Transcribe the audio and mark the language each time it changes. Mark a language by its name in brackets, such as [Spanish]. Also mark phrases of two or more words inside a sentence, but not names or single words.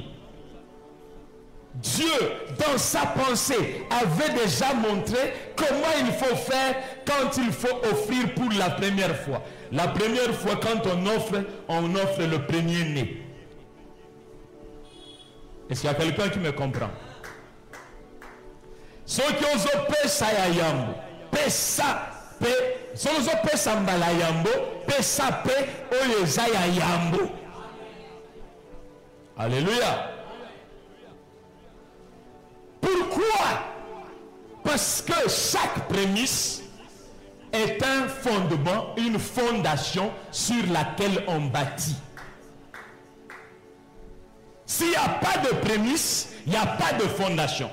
[French] Dieu, dans sa pensée, avait déjà montré comment il faut faire quand il faut offrir pour la première fois. La première fois, quand on offre le premier-né. Est-ce qu'il y a quelqu'un qui me comprend? Ceux qui osent [Lingala] pesa ya yambo, pesa pe, [French] ceux qui osent [Lingala] pesa mbala yambo, pesa pe oyeza ya yambo. [French] Alléluia. Pourquoi? Parce que chaque prémisse est un fondement, une fondation sur laquelle on bâtit. S'il n'y a pas de prémisse, il n'y a pas de fondation.